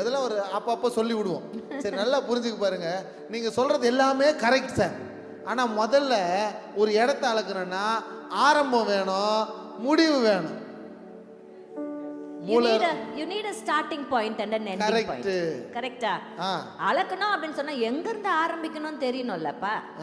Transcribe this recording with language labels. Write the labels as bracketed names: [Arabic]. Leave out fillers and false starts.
[Tamil] அதெல்லாம் ஒரு அப்பப்போ சொல்லி விடுவோம். சரி, நல்லா புரிஞ்சுக்க பாருங்க. நீங்க சொல்றது எல்லாமே கரெக்ட் சார். ஆனா முதல்ல ஒரு இடத்த அளக்கணும்னா ஆரம்பம் வேணும், முடிவு வேணும். [English] You need a starting point and an ending point. [Tamil] கரெக்ட்டா? அளக்கணும் அப்படின்னு சொன்னா எங்க இருந்து ஆரம்பிக்கணும்னு தெரியணும்லப்பா.